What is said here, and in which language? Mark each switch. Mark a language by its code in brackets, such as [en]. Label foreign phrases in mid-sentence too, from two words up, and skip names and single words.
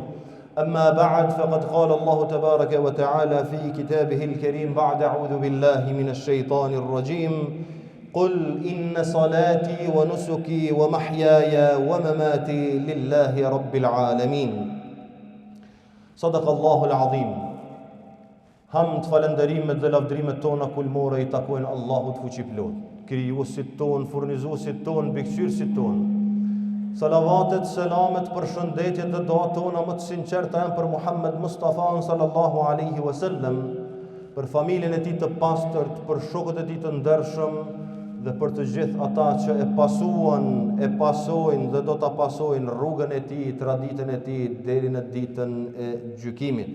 [ar] أما بعد فقد قال الله تبارك وتعالى في كتابه الكريم بعد أعوذ بالله من الشيطان الرجيم قل إن صلاتي ونسكي ومحياي ومماتي لله رب العالمين. صدق الله العظيم. [sq] Hamd, falenderimet dhe lavdrimet tona kulmore i takojnë Allahut fuqiplot, krijuesit ton, furnizuesit ton, bikqyrësit ton. Salavatet, selamet, përshëndetjet dhe doat tona më të sinqerta janë për Muhammed Mustafa [ar] صلى الله عليه وسلم, [sq] për familjen e tij të pastërt, për shokët e tij të ndershëm dhe për të gjithë ata që e pasuan, e pasojnë dhe do ta pasojnë rrugën e tij, traditën e tij deri në ditën e gjykimit.